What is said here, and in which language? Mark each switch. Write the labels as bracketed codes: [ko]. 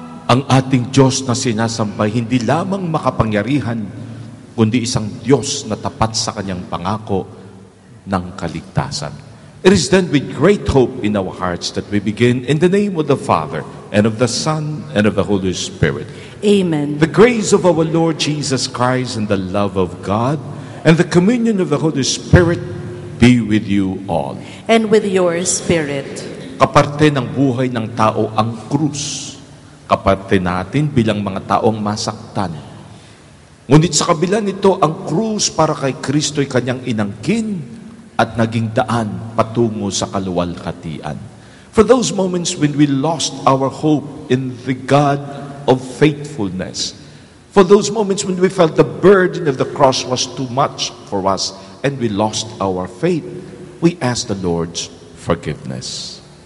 [tl] Ang ating Diyos na sinasambay, hindi lamang makapangyarihan, kundi isang Diyos na tapat sa kanyang pangako ng kaligtasan. [en] It is then with great hope in our hearts that we begin in the name of the Father, and of the Son, and of the Holy Spirit. Amen. The grace of our Lord Jesus Christ and the love of God and the communion of the Holy Spirit be with you all. And with your spirit. [tl] Kaparte ng buhay ng tao ang krus. Kaparte natin bilang mga taong masaktan. Ngunit sa kabila nito, ang krus para kay Kristo'y kanyang inangkin at naging daan patungo sa kaluwalhatian. [en] For those moments when we lost our hope in the God of faithfulness, for those moments when we felt the burden of the cross was too much for us and we lost our faith, we ask the Lord's forgiveness.